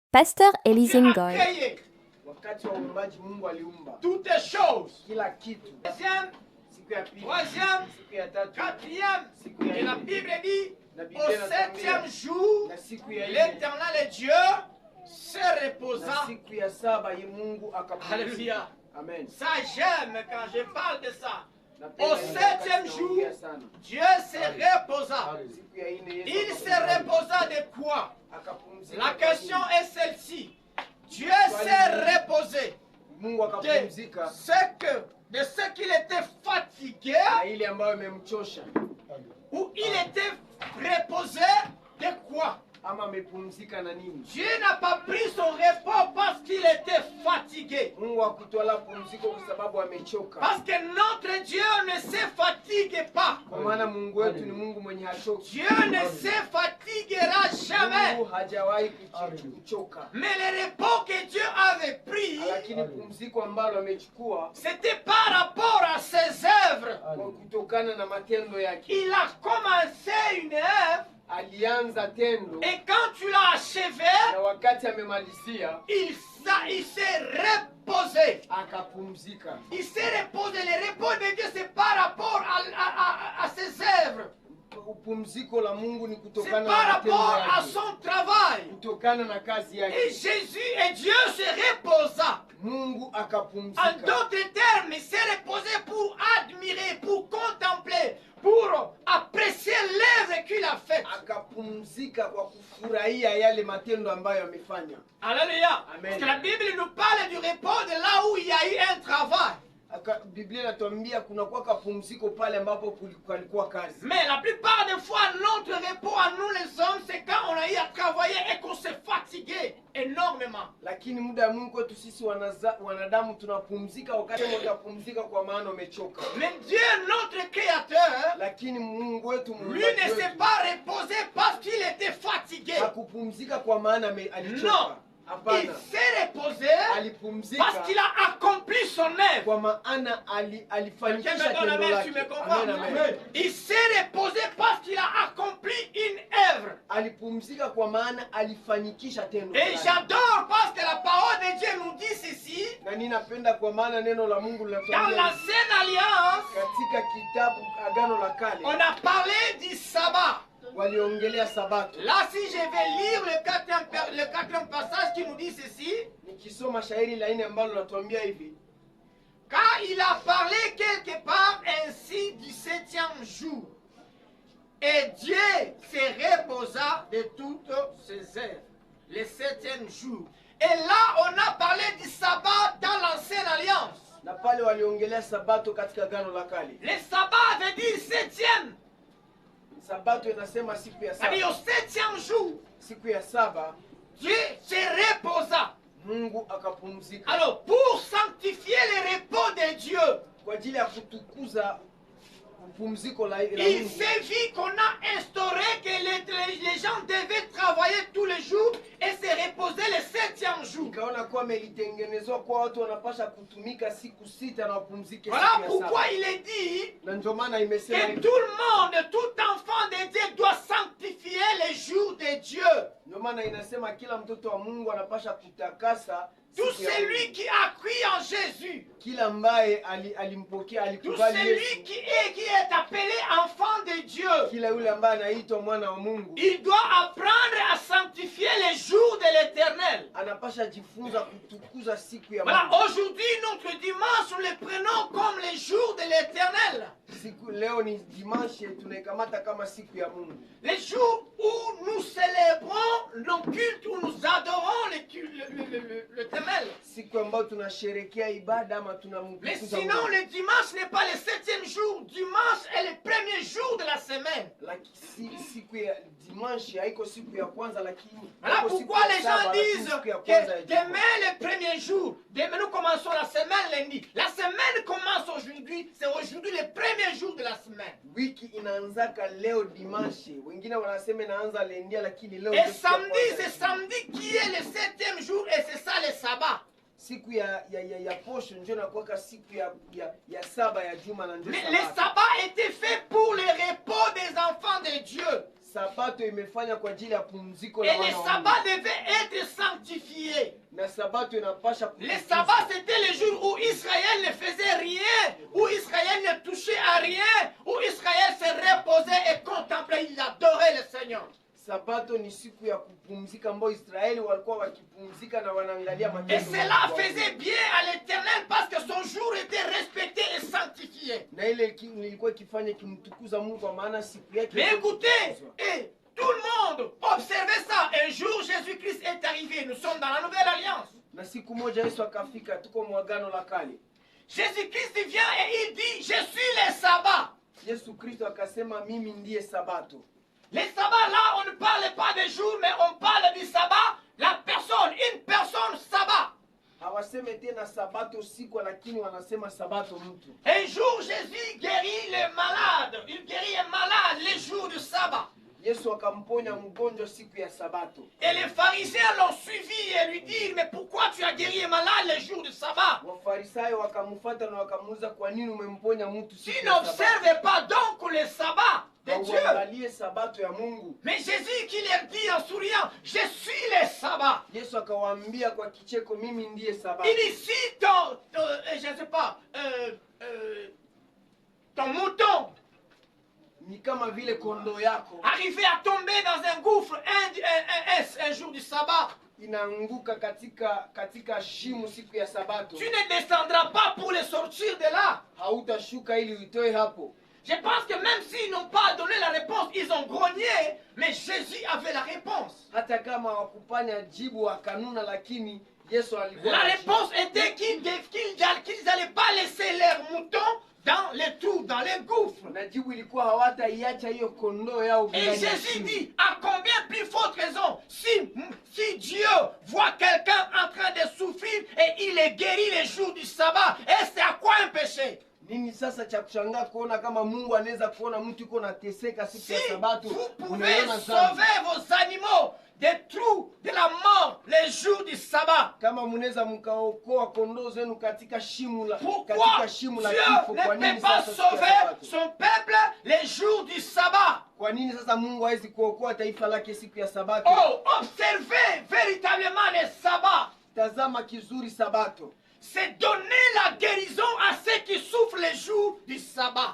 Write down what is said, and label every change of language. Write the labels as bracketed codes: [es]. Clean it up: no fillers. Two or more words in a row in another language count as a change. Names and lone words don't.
[fr] Pasteur Elise Ngoy. [sw] Wakati wa uumbaji Mungu aliumba [fr] toutes les choses. [sw] kila kitu. [fr] Deuxième, [sw] Siku ya pili, [fr] troisième, [sw] siku ya tatu, [fr] quatrième. [sw] siku ya [fr] Et la [sw] nne, [fr] Bible dit, [sw] na [fr] au [sw] Biblia [fr] septième [sw] inatuambia [fr] jour, [sw] na siku ya nne [fr] l'Éternel Dieu se [sw] na [fr] reposa. [sw] siku ya saba ye Mungu akapumzika. Alléluia. Amen. [fr] Ça, j'aime quand je parle de ça. [sw] Napenda [fr] Au [sw] hiyo [fr] septième [sw] wakati [fr] jour, [sw] naongea sana. [fr] Dieu se reposa. [sw] Siku ya nne Yesu [fr] Il se [sw] akapumzika. [fr] reposa de quoi? [sw] Akapumzika [fr] La [sw] kwa [fr] question [sw] nini? [fr] est celle-ci. Dieu s'est reposé [sw] Mungu akapumzika [fr] de ce qu'il était fatigué [sw] na ile ambayo imemchosha, [fr] ou il était reposé de quoi? [sw] ama amepumzika na nini? [fr] Dieu n'a pas pris son repos parce qu'il était fatigué. [sw] Mungu hakutwala pumziko kwa sababu amechoka. [fr] Parce que notre Dieu ne se fatigue pas. [sw] Kwa maana Mungu wetu ni Mungu mwenye hachoki. [fr] Dieu ne se fatiguera jamais. [sw] Mungu hajawahi kuchoka. [fr] Mais le repos que Dieu avait pris, [sw] Lakini pumziko ambalo amechukua [fr] c'était par rapport à ses œuvres. [sw] kwa kutokana na matendo yake. [fr] Il a commencé une œuvre [sw] Alianza tendo [fr] et quand tu l'as achevé, [sw] na wakati amemalizia [fr] il s'est reposé. [sw] akapumzika. [fr] Il s'est reposé. Le repos de Dieu, c'est par rapport à ses œuvres. [sw] Upumziko la Mungu ni [fr] C'est [sw] kutokana [fr] par [sw] na matendo [fr] rapport à [sw] yake, [fr] son travail. [sw] kutokana na kazi [fr] Et [sw] yake. [fr] Jésus et Dieu se reposa. [sw] Mungu [fr] En [sw] akapumzika. [fr] d'autres termes, il s'est reposé pour admirer, pour contempler, pour apprécier l'œuvre qu'il a faite. [sw] Akapumzika kwa kufurahia yale matendo ambayo amefanya. Alléluia. Amen. [fr] Parce que la Bible nous parle du repos de là où il y a eu un travail. [sw] Biblia inatuambia kuna kwa kapumziko pale ambapo kulikuwa kazi. [fr] Mais la plupart des fois, notre repos à nous les hommes, c'est quand on a eu à travailler et qu'on s'est fatigué énormément. [sw] Lakini muda Mungu kwetu sisi wanadamu tunapumzika wakati utapumzika kwa maana umechoka. [fr] Mais Dieu, notre Créateur, [sw] Lakini Mungu wetu [fr] lui ne s'est pas reposé parce qu'il était fatigué. [sw] hakupumzika kwa maana alichoka. [fr] Non. Il [sw] Hapana. [fr] s'est reposé [sw] Alipumzika [fr] parce qu'il a accompli son œuvre. [sw] kwa maana alifanikisha [fr] Quelqu'un me donne la [sw] tendo [fr] main, tu me [sw] lake. [fr] comprends? Amen, amen. Il s'est reposé parce qu'il a accompli une œuvre. [sw] Alipumzika kwa maana alifanikisha tendo [fr] Et [sw] lake. [fr] j'adore parce que la parole de Dieu nous dit ceci. [sw] Na ninapenda kwa maana neno la Mungu [fr] Dans [sw] linatuambia [fr] l'ancienne alliance, [sw] katika kitabu Agano la Kale [fr] on a parlé du sabbat. [sw] waliongelea Sabato. [fr] Là, si je vais lire le quatrième passage qui nous dit ceci, [sw] Nikisoma shairi la 4 ambalo linatuambia hivi, [fr] car il a parlé quelque part ainsi du 7e jour. Et Dieu se reposa de toutes ses œuvres, le 7e jour. Et là, on a parlé du sabbat dans l'ancienne alliance. [sw] na pale waliongelea Sabato katika Agano la Kale. [fr] Le sabbat veut dire 7e. [sw] Sabato inasema siku ya [fr] C'est-à-dire [sw] saba. [fr] au 7e jour, [sw] Siku ya saba [fr] Dieu se reposa. [sw] Mungu akapumzika [fr] Alors, pour sanctifier le repos de Dieu, [sw] kwa ajili ya kutukuza pumziko la [fr] il [sw] Mungu. [fr] s'est vu qu'on a instauré que les gens devaient travailler tous les jours et se reposer le 7e jour. [sw] Nikaona kuwa melitengenezwa kwa watu wanapasha kutumika siku sita na wapumzike [fr] Voilà [sw] siku ya [fr] pourquoi [sw] saba. [fr] il est dit [sw] Na ndio maana imesema [fr] que [sw] hivi. [fr] tout le monde, tout enfant de Dieu doit sanctifier les jours de Dieu. [sw] Ndio maana inasema kila mtoto wa Mungu anapasha kutakasa [fr] Tout [sw] siku ya [fr] celui [sw] Mungu. [fr] qui a cru en Jésus, [sw] Kila ambaye alimpokea [fr] tout [sw] alikubali [fr] celui [sw] Yesu, [fr] qui est appelé enfant de Dieu, [sw] kila yule ambaye anaitwa mwana wa Mungu [fr] il doit apprendre à sanctifier les jours de l'Éternel. [sw] anapasha jifunza kutukuza siku ya [fr] Voilà, [sw] Mungu. [fr] aujourd'hui, notre dimanche, nous le prenons comme les jours de l'Éternel. [sw] Siku leo ni dimanche, tunaikamata kama siku ya Mungu, [fr] Les jours où nous célébrons nos cultes, où nous adorons l'Éternel. [sw] siku ambayo tunasherekea ibada ama [fr] Mais [sw] tunamtukuza [fr] sinon, [sw] Mungu. [fr] le dimanche n'est pas le 7e jour. Dimanche est le premier jour de la semaine. [sw] Siku ya dimanche haiko siku ya kwanza, lakini [fr] Voilà [sw] haiko siku [fr] pourquoi [sw] ya [fr] les [sw] saba, [fr] gens [sw] lakini [fr] disent [sw] siku ya [fr] que [sw] kwanza ya juma. [fr] demain, le premier jour, demain nous commençons la semaine lundi. La semaine commence aujourd'hui, c'est aujourd'hui le premier jour de la semaine. [sw] Wiki inaanzaka leo dimanche, wengine wanasema inaanza lendia, lakini leo [fr] Et [sw] ndio siku ya [fr] samedi, [sw] kwanza [fr] c'est [sw] ya juma. [fr] samedi qui est le 7e jour et c'est ça le sabbat. [sw] Siku ya posho ndio inakuwa siku ya saba ya juma na ndio [fr] Mais le [sw] sabato. [fr] sabbat était fait pour le repos des enfants de Dieu. [sw] Sabato imefanya kwa ajili ya pumziko [fr] Et [sw] la [fr] le [sw] wana wa [fr] sabbat [sw] Mungu. [fr] devait être sanctifié. [sw] na sabato inapasha [fr] Le sabbat, c'était le jour où Israël ne faisait rien, où Israël ne touchait à rien, où Israël se reposait et contemplait, il adorait le Seigneur. [sw] Sabato ni siku ya kupumzika ambao Israeli walikuwa wakipumzika na wanaangalia [fr] Et [sw] matendo. [fr] cela faisait bien à l'Éternel parce que son jour était respecté et sanctifié. [sw] Na ile ilikuwa ikifanya kimtukuza Mungu kwa maana siku yake. [fr] Mais écoutez, et tout le monde observait ça. Un jour, Jésus-Christ est arrivé. Nous sommes dans la nouvelle alliance. [sw] Na siku moja Yesu akafika, tuko mwagano la kale. [fr] Jésus-Christ vient et il dit, je suis le sabbat. [sw] Yesu Kristo akasema mimi ndiye sabato. [fr] Les sabbats là, on ne parle pas des jours, mais on parle du sabbat. La personne, une personne sabbat. [sw] Hawaseme tena sabato siku, lakini wanasema sabato mtu. [fr] Un jour, Jésus guérit les malades. Il guérit un malade les jours du sabbat. [sw] Yesu akamponya mgonjwa siku ya sabato. [fr] Et les pharisiens l'ont suivi et lui disent, mais pourquoi tu as guéri un malade les jours du sabbat? [sw] Wafarisayo wakamfuata na wakamuuliza kwa nini umemponya mtu [fr] Tu [sw] siku ya sabato? [fr] n'observes pas donc le sabbat de Dieu. [sw] Uangalie sabato ya Mungu. [fr] Mais Jésus qui leur dit en souriant, je suis le sabbat. [sw] Yesu akawaambia kwa kicheko, mimi ndiye sabato. [fr] Il dit, si je ne sais pas, ton mouton [sw] Ni kama vile kondoo yako [fr] arrivait à tomber dans un gouffre un jour du sabbat, [sw] inaanguka katika shimo siku ya sabato, [fr] tu ne descendras pas pour le sortir de là. [sw] hautashuka ili uitoe hapo. [fr] Je pense que même s'ils n'ont pas donné la réponse, ils ont grogné, mais Jésus avait la réponse. [sw] Hata kama wakupanya jibu wakanuna, lakini Yesu alikuwa [fr] La [sw] na jibu. [fr] réponse était qu'ils n'allaient pas laisser leurs moutons dans les trous, dans les gouffres. [sw] Na jibu ilikuwa hawataiacha hiyo kondoo yao [fr] Et [sw] ndani ya [fr] Jésus [sw] shimo. [fr] dit, à combien plus forte raison, si Dieu voit quelqu'un en train de souffrir et il est guéri les jours du sabbat, et c'est à quoi un péché? [sw] Nini sasa cha kushangaa kuona kama Mungu anaweza kuona mtu yuko nateseka siku [fr] Si [sw] ya sabato, [fr] vous pouvez [sw] unaona dhambi. [fr] sauver vos animaux des trous de la mort les jours du sabbat, [sw] Kama mnaweza mkaokoa kondoo zenu katika shimo la [fr] pourquoi [sw] kifo, [fr] Dieu [sw] kwa [fr] ne [sw] nini [fr] peut pas [sw] sasa siku ya [fr] sauver [sw] sabato? [fr] son peuple les jours du sabbat? [sw] Kwa nini sasa Mungu hawezi kuokoa taifa lake siku ya sabato? [fr] Oh, observez véritablement les sabbats. [sw] Tazama kizuri sabato [fr] C'est donner la guérison à ceux qui souffrent les jours du sabbat.